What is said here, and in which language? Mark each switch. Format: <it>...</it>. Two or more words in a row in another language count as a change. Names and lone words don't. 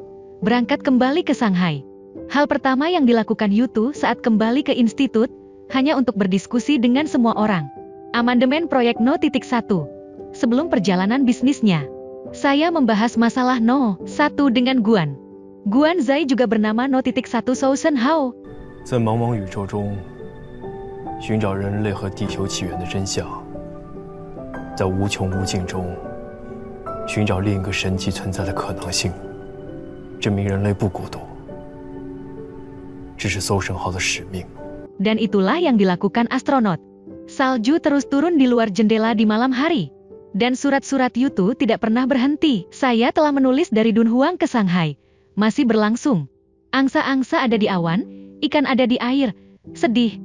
<id>Berangkat kembali ke Shanghai. Hal pertama yang dilakukan Yutu saat kembali ke institut, hanya untuk berdiskusi dengan semua orang. Amandemen proyek No.1. Sebelum perjalanan bisnisnya, saya membahas masalah No.1 dengan Guan. Guan Zai juga bernama No.1 Shou Shen Hao.</id> <zh>在茫茫宇宙中，寻找人类和地球起源的真相。在无穷无尽中，寻找另一个神迹存在的可能性，证明人类不孤独。这是搜神号的使命。</zh> <id>Dan itulah yang dilakukan astronot. Salju terus turun di luar jendela di malam hari. Dan surat-surat Yutu tidak pernah berhenti. Saya telah menulis dari Dunhuang ke Shanghai. Masih berlangsung. Angsa-angsa ada di awan, ikan ada di air. Sedih.</id>